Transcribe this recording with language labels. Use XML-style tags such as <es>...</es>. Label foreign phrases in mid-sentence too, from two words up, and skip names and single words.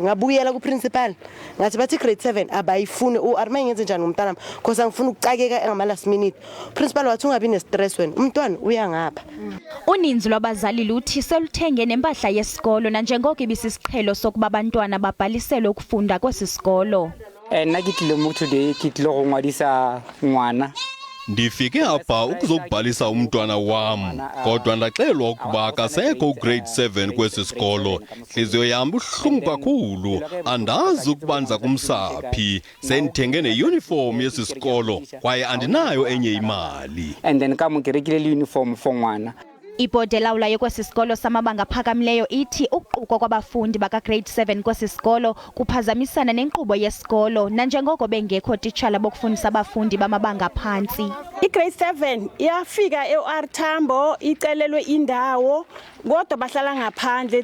<zu>Ngabuyela kuprincipal ngathi bathi grade 7 abayifuni OR, mayenze njani umntana because angifuna ukucakeka ngama</zu> <en>last minute.</en> <zu>Principal wathi ungabi ne stress wena, umntwana uya ngapha.</zu> <xh>Uninzi lwabazali luthi seluthenge nempahla yesikolo nanjengoko ibisisiqhelo sokuba abantwana babhaliselwe ukufunda kwesi sikolo.</xh> <tn>Nna ke tlile mo today ke tlile go ngwadisa ngwana.</tn> <xh>Ndifike apha ukuzokubhalisa umntwana wam, kodwa ndaxelwa ukuba akasekho grade 7 kwesi sikolo. Nhliziyo yam buhlungu kakhulu, andazi ukuba ndiza kumsaphi. Sendithenge neuniform yesi sikolo kwaye andinayo enye imali.</xh> <en>And then</en> <tn>ka mo kerekile</tn> <en>uniform for</en> <tn>ngwana.</tn> <xh>Ibhodi elawulayo kwesi sikolo samabanga aphakamileyo ithi ukuqukwa kwabafundi bakaGrade 7 kwesi sikolo kuphazamisana nenkqubo yesikolo nanjengoko bengekho titshala bokufundisa abafundi bamabanga aphantsi. iGrade 7 iyafika eOR Tambo icelelwe indawo kodwa bahlala ngaphandle.</xh>